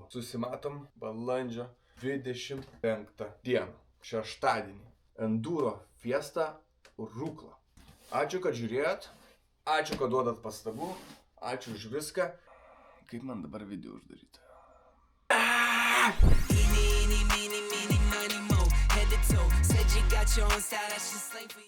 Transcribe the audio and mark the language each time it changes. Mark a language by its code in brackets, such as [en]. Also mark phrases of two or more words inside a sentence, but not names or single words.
[lt] Susimatom balandžio 25 dieną, šeštadienį, Enduro Fiesta Rukla. Ačiū, kad žiūrėjot, ačiū, kad duodat pastabų, ačiū už viską. Kaip man dabar video uždaryti? [en] Eeny, meeny, money, mo. Head to toe. Said you got your own style, that's just slang for you.